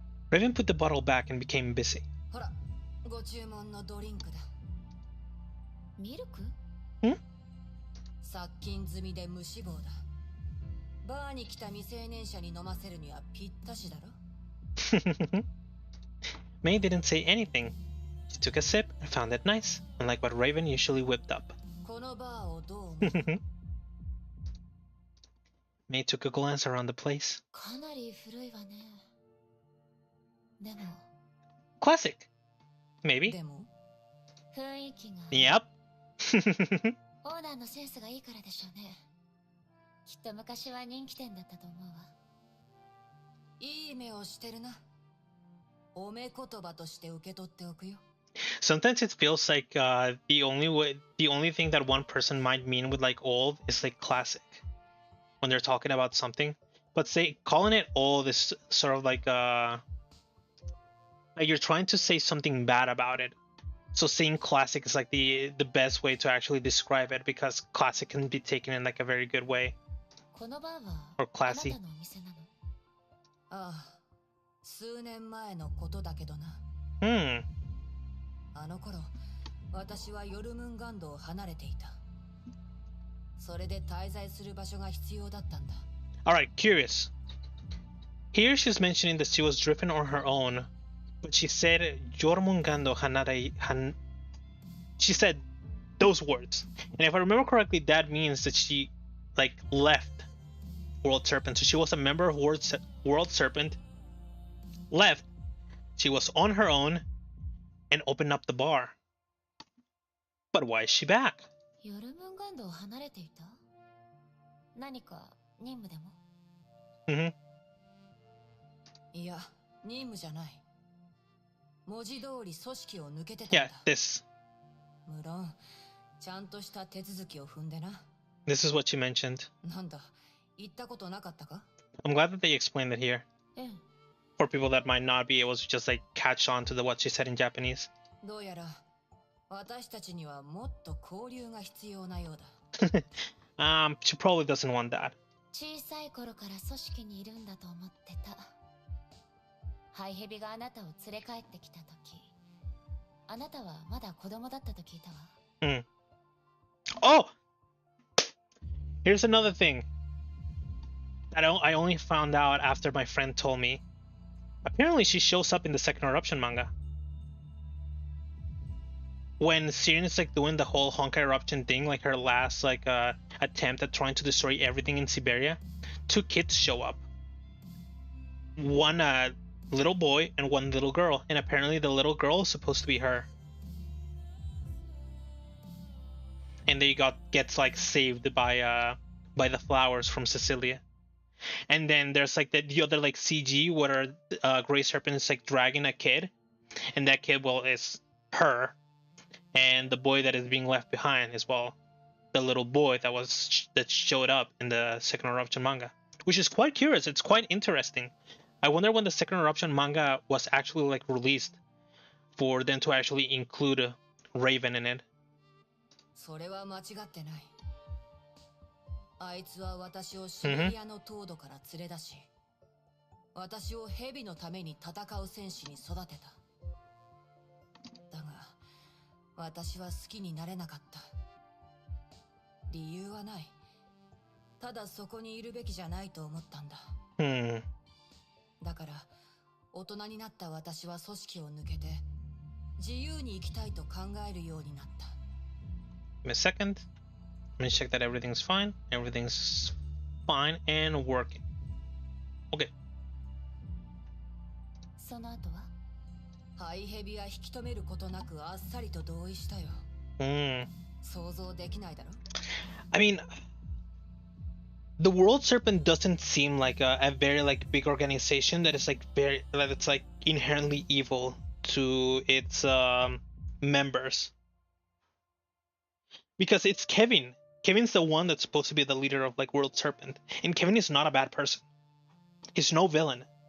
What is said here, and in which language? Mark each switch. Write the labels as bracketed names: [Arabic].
[English] Raven put the bottle back and became busy. [Japanese] ほら、ご注文のドリンクだ。ミルク? 殺菌済みで無脂肪だ。バーに来た未成年者に飲ませるにはぴったしだろ。 [English] May didn't say anything. She took a sip and found it nice, unlike what Raven usually whipped up. [Japanese] このバーをどう思う? [English] May took a glance around the place. [Japanese] かなり古いわね。でも。 [English] Classic. Maybe. [Japanese] でも。雰囲気が。 [English] Yep. [Japanese] オーナーのセンスがいいからでしょうね。きっと昔は人気店だったと思うわ。いい目をしてるな。おめ言葉として受け取っておくよ。 [English] Sometimes it feels like the only thing that one person might mean with like old is like classic when they're talking about something, but calling it old is sort of like you're trying to say something bad about it. So saying classic is like the best way to actually describe it, because classic can be taken in like a very good way. [Japanese] このバーは [English] or classy. [Japanese] あなたのお店なの? ああ、数年前のことだけどな。あの頃、私はヨルムンガンドを離れていた。それで滞在する場所が必要だったんだ。 [English] Alright, curious. Here she's mentioning that she was driven on her own, but she said [Japanese] Jormungando Hanare. [English] She said those words. And if I remember correctly, that means that she like left World Serpent. So she was a member of World Serpent, left, she was on her own, and opened up the bar. But why is she back? [Japanese] ヨルムンガンドを離れていた? 何か任務でも? いや、任務じゃない。文字通り組織を抜けてたん [English] Yeah, [Japanese] だ。 [English] this. [Japanese] 無論、ちゃんとした手続きを踏んでな。 [English] This is what she mentioned. [Japanese] なんだ、言ったことなかったか? [English] I'm glad that they explained it here. [Japanese] うん。 [English] For people that might not be able to just like catch on to what she said in Japanese. [Japanese] どうやら、私たちにはもっと交流が必要なようだ。 [English] She probably doesn't want that. [Japanese] 小さい頃から組織にいるんだと思ってた。ハイヘビがあなたを連れ帰ってきたとき、あなたはまだ子供だったと聞いたわ。 [English] Oh! Here's another thing that I only found out after my friend told me. Apparently she shows up in the second eruption manga. When Sirin is like doing the whole Honkai eruption thing, like her last like attempt at trying to destroy everything in Siberia, 2 kids show up. One little boy and 1 little girl, and apparently the little girl is supposed to be her. And they gets like saved by the flowers from Cecilia. And then there's like the other like CG where Grey Serpent is like dragging a kid, and that kid, well, is her, and the boy that is being left behind is, well, the little boy that showed up in the second eruption manga, which is quite curious. It's quite interesting. I wonder when the second eruption manga was actually like released for them to actually include Raven in it. [Japanese] それは間違ってない。あいつは私をシベリアの凍土から連れ出し、私を蛇のために戦う戦士に育てた。だが、私は好きになれなかった。理由はない。ただそこにいるべきじゃないと思ったんだ。だから、大人になった私は組織を抜けて、自由に生きたいと考えるようになった。 [English] Give me a second. Let me check that everything's fine. Everything's fine and working. Okay. [Japanese] その後はハイヘビは引き止めることなくあっさりと同意したよ。想像できないだろ [English] I mean, the World Serpent doesn't seem like a very like big organization that is like that it's like inherently evil to its members. Because it's Kevin. Kevin's the one that's supposed to be the leader of like World Serpent, and Kevin is not a bad person. He's no villain.